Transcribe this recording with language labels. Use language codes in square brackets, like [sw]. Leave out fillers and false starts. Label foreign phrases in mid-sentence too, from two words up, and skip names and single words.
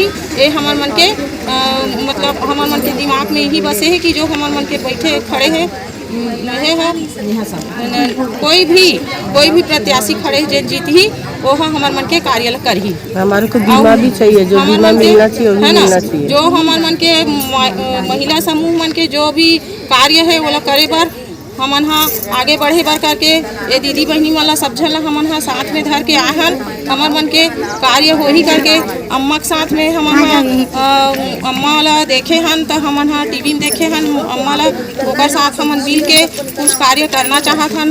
[hne] ये हमारे मन के हमारे मन के दिमाग में यही बसे है कि जो हमारे मन के बैठे खड़े हैं कोई भी प्रत्याशी खड़े जो जीत ही वो हमारे मन के कार्य कर ही। हमारे को बीमा भी चाहिए, जो बीमा मिलना चाहिए वो मिलना चाहिए। जो हमारे मन के महिला समूह मन के जो भी कार्य है वो करे बर हमन आगे बढ़े बर करके ये दीदी बहनी वाला सब झन हमन साथ में धर के आहन। हमार मन के कार्य हो ही करके अम्मा के साथ में हमन अम्मा वाला देखे हन, तो हमन टीवी में देखे हन अम्मा ला, ओकर साथ हमन मिल के कुछ कार्य करना चाहत हन।